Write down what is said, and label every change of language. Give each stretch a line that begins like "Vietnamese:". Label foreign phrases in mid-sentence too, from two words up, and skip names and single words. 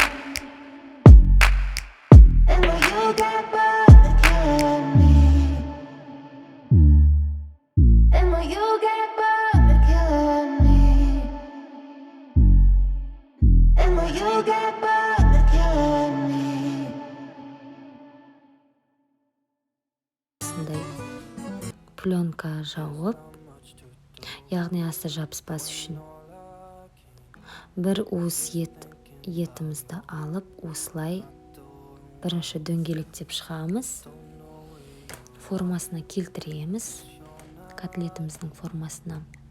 English: And will you get bored of killing me? And will you get bored of killing me? And will you get bored of killing me?
Kazakh: осындай пленка жауып, яғни асты жабыспас үшін бір уыс етімізді алып, осылай бірінші дөңгелектеп шығамыз, формасына келтіреміз, котлетіміздің формасына.